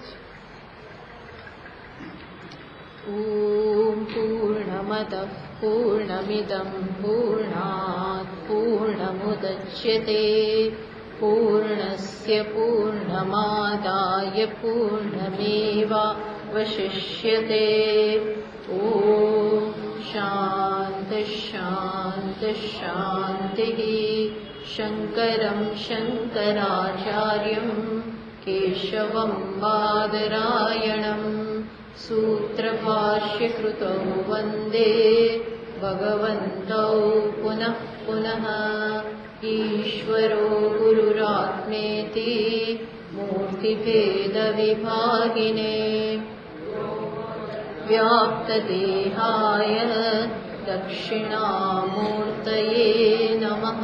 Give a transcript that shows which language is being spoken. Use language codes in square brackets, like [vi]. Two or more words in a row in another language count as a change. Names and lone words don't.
[sa] ઓમ પૂર્ણમદ પૂર્ણમિદમ પૂર્ણાત પૂર્ણમુદચ્યતે પૂર્ણસ્ય પૂર્ણમાદાય પૂર્ણમેવાવશિષ્યતે. ઓમ શાંતિ શાંતિ શાંતિ. શંકરમ શંકરાચાર્યમ કેશવમ બાદરાયણમ सूत्रभाष्यकृतौ वन्दे भगवन्तौ पुनः पुनः. ईश्वरो गुरुरात्मेति मूर्तिभेदविभागिने व्याप्तदेहाय दक्षिणामूर्तये नमः.